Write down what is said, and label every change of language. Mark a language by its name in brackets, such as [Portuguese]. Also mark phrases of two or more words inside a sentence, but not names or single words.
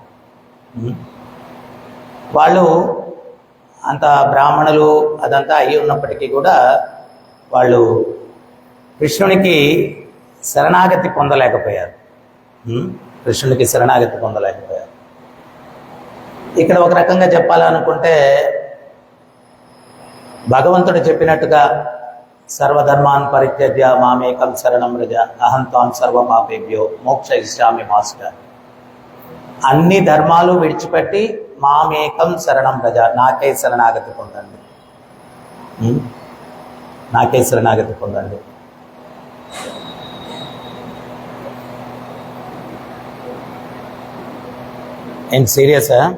[Telugu] వాళ్ళు అంత బ్రాహ్మణులు అదంతా అయి ఉన్నప్పటికీ కూడా వాళ్ళు కృష్ణునికి శరణాగతి పొందలేకపోయారు. కృష్ణునికి శరణాగతి పొందలేకపోయారు. ఇక్కడ ఒక రకంగా చెప్పాలనుకుంటే, భగవంతుడు చెప్పినట్టుగా [Sanskrit] సర్వధర్మాన్ పరిత్యజ్య మామేకం శరణం వ్రజ అహం త్వాం సర్వపాపేభ్యో మోక్షయిష్యామి [Telugu] మాస్టర్. అన్ని ధర్మాలు విడిచిపెట్టి [Sanskrit] మామేకం శరణం వ్రజ, [Telugu] నాకే శరణాగతి పొందండి, నాకే శరణాగతి పొందండి. ఏం సీరియసా?